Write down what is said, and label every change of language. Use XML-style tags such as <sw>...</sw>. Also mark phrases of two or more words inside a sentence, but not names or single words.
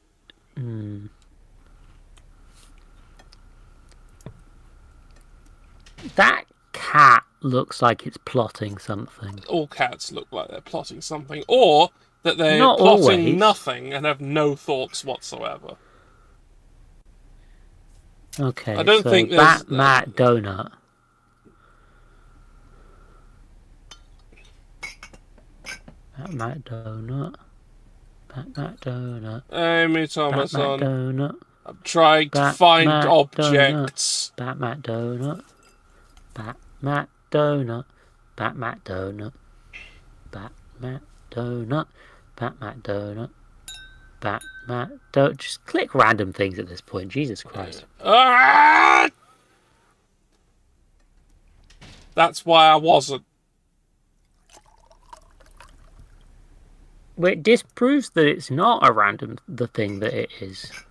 <en>That cat looks like it's plotting something. All cats look like they're plotting something. Or that they're Not plotting always. nothing and have no thoughts whatsoever. Okay, I don't think there's... Bat, Mat, Donut. Bat, Mat, Donut. Bat, Mat, Donut. Amy Thomas Bat, Mat, on. Donut. I'm trying to Bat, find Mat, objects. Donut. Bat, Mat, Donut. Bat, Mat, Donut. Bat, Mat, Donut. Bat, Mat, Donut. Bat, Mat, Donut. Bat, Mat, Donut. Just click random things at this point. Jesus Christ. Ah! That's why I wasn't. Well, it disproves that it's not a random the thing that it is.</en>